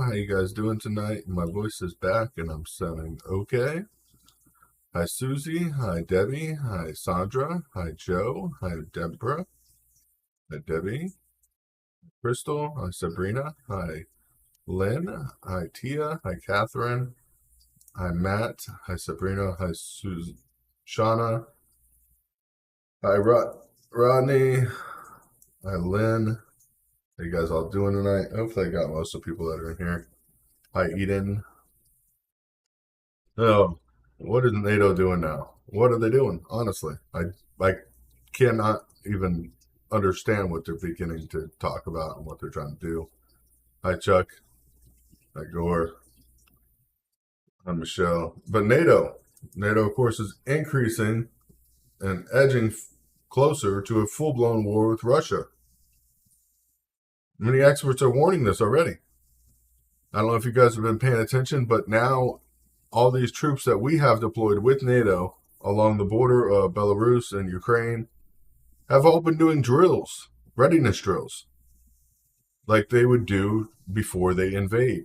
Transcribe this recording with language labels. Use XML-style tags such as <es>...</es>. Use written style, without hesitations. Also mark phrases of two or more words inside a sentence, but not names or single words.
<en>How you guys doing tonight? My voice is back and I'm sounding okay. Hi, Susie. Hi, Debbie. Hi, Sandra. Hi, Joe. Hi, Deborah. Hi, Debbie. Crystal. Hi, Sabrina. Hi, Lynn. Hi, Tia. Hi, Catherine. Hi, Matt. Hi, Sabrina. Hi, Shauna. Hi, Rodney. Hi, Lynn. How you guys all doing tonight? Hopefully I got most of the people that are in here. Hi, Eden. Oh, what is NATO doing now? What are they doing? Honestly, I cannot even understand what they're beginning to talk about and what they're trying to do. Hi, Chuck. Hi, Gore. Hi, Michelle. But NATO, of course, is increasing and edging closer to a full-blown war with Russia. Many experts are warning this already. I don't know if you guys have been paying attention, but now all these troops that we have deployed with NATO along the border of Belarus and Ukraine have all been doing drills, readiness drills, like they would do before they invade.</en>